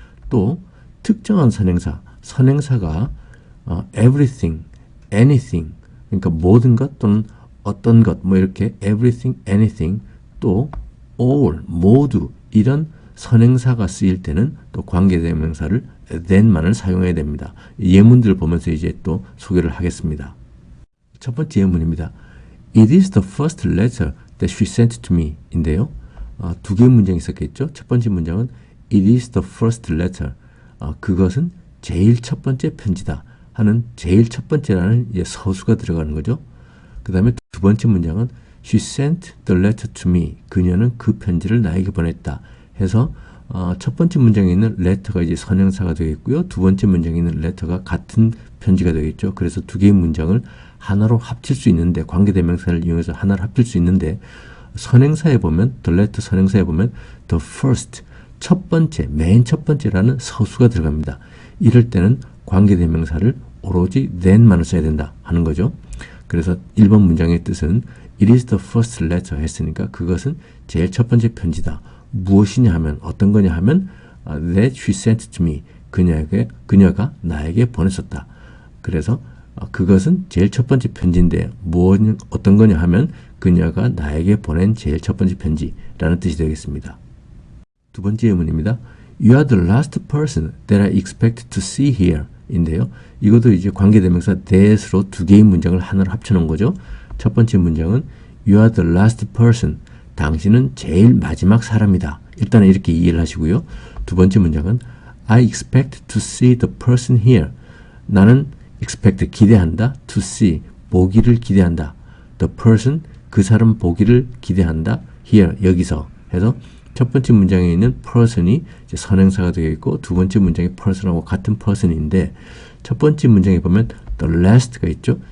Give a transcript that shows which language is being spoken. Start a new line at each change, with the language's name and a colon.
Korean: 또 특정한 선행사가 everything, anything, 그러니까 모든 것 또는 어떤 것 이렇게 everything, anything, 또 all, 모두 이런 선행사가 쓰일 때는 또 관계대명사를 that만을 사용해야 됩니다. 예문들을 보면서 이제 또 소개를 하겠습니다. 첫 번째 예문입니다.
English: It is the first letter that she sent to me
Korean: 인데요. 두 개의 문장이 있었겠죠. 첫 번째 문장은
English: It is the first letter.
Korean: 그것은 제일 첫 번째 편지다 하는 제일 첫 번째라는 서수가 들어가는 거죠. 그 다음에 두 번째 문장은
English: She sent the letter to me.
Korean: 그녀는 그 편지를 나에게 보냈다. 해서 첫 번째 문장에 있는 letter가 이제 선행사가 되겠고요. 두 번째 문장에 있는 letter가 같은 편지가 되겠죠. 그래서 두 개의 문장을 하나로 합칠 수 있는데 관계대명사를 이용해서 하나를 합칠 수 있는데 선행사에 보면 the letter 선행사에 보면 the first 첫 번째, 맨 첫 번째라는 서수가 들어갑니다. 이럴 때는 관계대명사를 오로지 that만을 써야 된다 하는 거죠. 그래서 1번 문장의 뜻은
English: It is the first letter
Korean: 했으니까 그것은 제일 첫 번째 편지다. 무엇이냐 하면 어떤 거냐 하면
English: that she sent to me.
Korean: 그녀가 나에게 보냈었다. 그래서 그것은 제일 첫 번째 편지인데 어떤 거냐 하면 그녀가 나에게 보낸 제일 첫 번째 편지라는 뜻이 되겠습니다. 두 번째 예문입니다.
English: You are the last person that I expect to see here
Korean: 인데요. 이것도 이제 관계대명사 that으로 두 개의 문장을 하나로 합쳐놓은 거죠. 첫 번째 문장은
English: You are the last person.
Korean: 당신은 제일 마지막 사람이다. 일단은 이렇게 이해를 하시고요. 두 번째 문장은
English: I expect to see the person here.
Korean: 나는 expect, 기대한다. to see, 보기를 기대한다. the person, 그 사람 보기를 기대한다. here, 여기서 해서 첫 번째 문장에 있는 person이 이제 선행사가 되어 있고 두 번째 문장의 person하고 같은 person인데 첫 번째 문장에 보면 the last가 있죠.